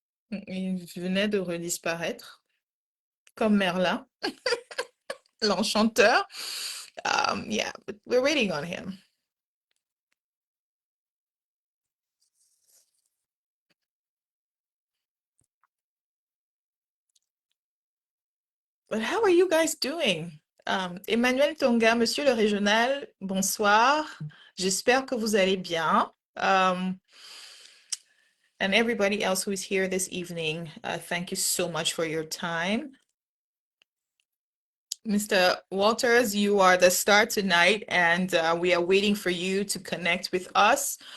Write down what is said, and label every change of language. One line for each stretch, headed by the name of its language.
French: Il venait de redisparaître, comme Merlin, l'enchanteur.
English: Yeah, but we're waiting on him. But how are you guys doing?
French: Emmanuel Tonga, monsieur le régional, bonsoir. J'espère que vous allez bien.
English: And everybody else who is here this evening, thank you so much for your time. Mr. Walters, you are the star tonight, and we are waiting for you to connect with us.